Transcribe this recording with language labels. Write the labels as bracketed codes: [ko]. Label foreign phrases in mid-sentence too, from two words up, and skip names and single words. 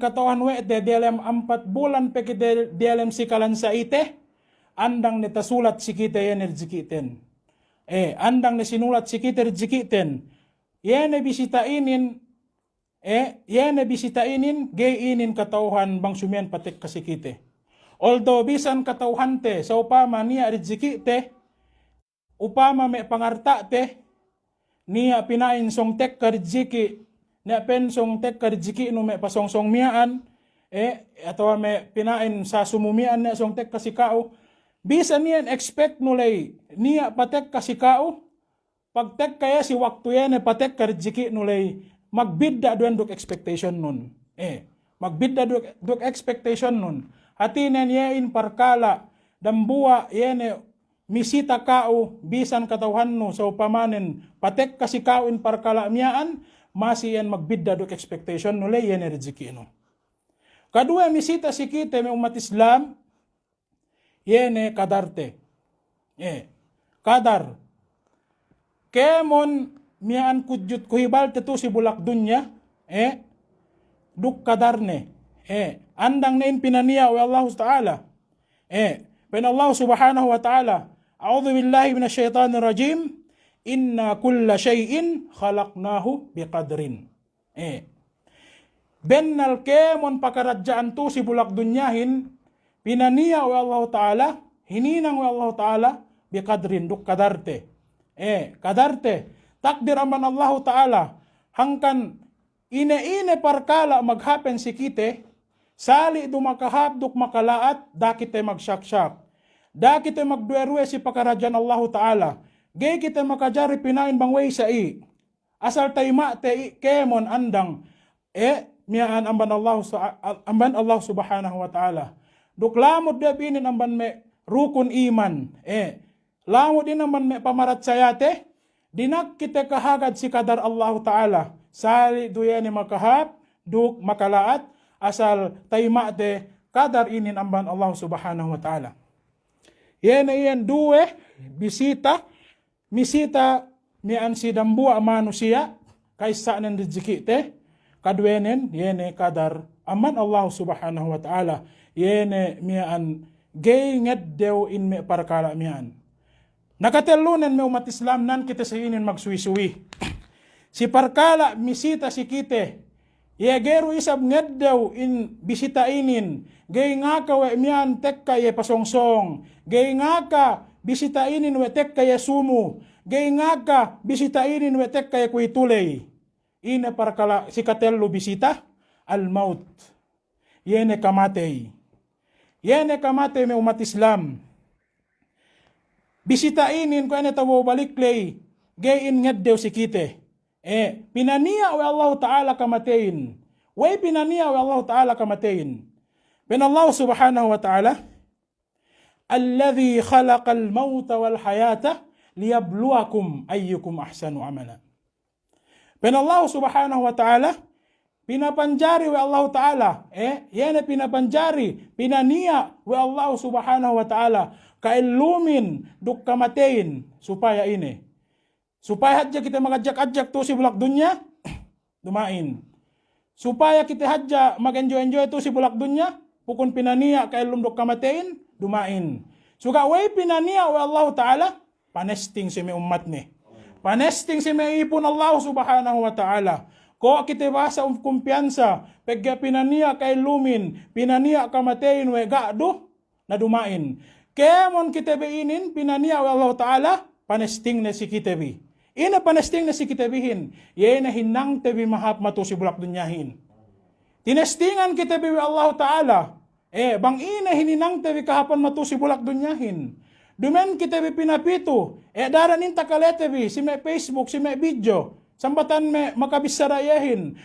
[yka] katauhan wete dialem 4 bulan peke dialem sikalan sa ite andang netasulat si kite yene ridzikiten andang nesinulat si kite ridzikiten yene bisita inin gay inin katauhan bang sumian patek kasikite. Although bisan katauhante sa upama niya ridzikite, upama may pangarta te, niya pinain song tek ka ridziki, niya pen song tek ka ridziki no may pasongsong miyaan, atawa may pinain sa sumumian niya song tek kasikao, bisan niyan expect nulay niya patek kasikao, pagtek kaya si waktu yan patek ka ridziki nulay, magbidda doon duk expectation nun. Magbidda duk expectation nun. hatinen yein parkala, dambua yene misita kao, bisan katawhanno sa upamanen, patek kasi kaoin parkala miyaan, masi yan magbidda duk expectation, nule yene riziki no. Kadua misita si kite may umat Islam, yene kadarte. Kadar. Kemon miyaan kudyut kuhibal tetu si bulak dunya, duk kadarne. Andang nain pinaniya wa [ar] الله تعالى. Pen الله سبحانه وتعالى، أعوذ بالله من الشيطان الرجيم، إن كل شيء خلقناه بقدر. [yka] Bennal kemon pakaradjaan tu si bulak dunyahin, pinaniya wa [ar] الله تعالى, [yka] hininang wa [ar] الله تعالى, [yka] biqadrin, duk kadarte. Kadarte, takdir aman [ar] الله تعالى, [yka] hangkan ine-ine parkala maghapen si kite, sali du makahap duk makalaat, da kite magsyak-syak. Da kite magduerwe si pakaradyan [ar] الله تعالى, [yka] gay kite makajari pinain bangway sa asal tayma te kemon andang, miyaan amban [ar] الله سبحانه وتعالى. [yka] Duk lamod da binin amban me rukun iman, lamod din amban me pamarat sayate, dinak kita kahagad si kadar [ar] الله تعالى, [yka] sali duyani makahap, duk makalaat, asal tayma te kadar inin amban [ar] الله سبحانه وتعالى. [yka] Yan duwe, misita mian si dambua manusia, kaysa ng riziki te, kadwenen, yene kadar aman [ar] الله سبحانه وتعالى, [yka] yene mian gay ngeddew in me parkala mian. Nakatelunan me umat Islam nan kita sa inin magsuwi-suwi. Si parkala misita si kite, yegeru isab ngeddew in bisita inin, gay nga ka we mian tek kaye pasongsong, gay nga ka bisita inin we tek kaye sumu, gay nga ka bisita inin we tek kaye kuitulay. Ine parkala si katello bisita, al-maut. Yene kamatay. Yene kamatay me umat Islam. Bisitainin ko ane tawo baliklay, gayin ngeddew si kite. Pinaniya wa [ar] الله تعالى [yka] kamatein. Way pinaniya wa [ar] الله تعالى [yka] kamatein. [ar] Pen الله سبحانه وتعالى، الذي خلق الموت والحياة ليبلوكم أيكم أحسن عملا. [yka] Pen [ar] الله سبحانه وتعالى, [yka] pinapanjari wa [ar] الله تعالى, [yka] yan pinapanjari, pinaniya wa [ar] الله سبحانه وتعالى, [yka] kailumin duk kamatein supaya ini. Supaya hadja kita magajak-ajak to si bulak dunya, dumain. Supaya kita hadja mag-enjoy-enjoy to si bulak dunya, pukun pinaniya kailum duk kamatein, dumain. Suga way pinaniya wa [ar] الله تعالى, [yka] panesting si may umat ni. Panesting si may ipon [ar] الله سبحانه وتعالى. [yka] Ko kita basa kumpiyansa, pagka pinaniya kailumin, pinaniya kamatein we gado, na dumain. Kemon kita beinin, pinaniya wa [ar] الله تعالى, [yka] panesting na si kita bi. Ina panesting na si kita bihin, yay na hinang tebi mahap mato si bulak dunyahin. Tinestingan kita bi wa [ar] الله تعالى, [yka] bang ina hininang tebi kahapan mato si bulak dunyahin. Dumen kita bi pinapito, daranin takalete bi, si may Facebook, si may video, sambatan me makabisarayahin.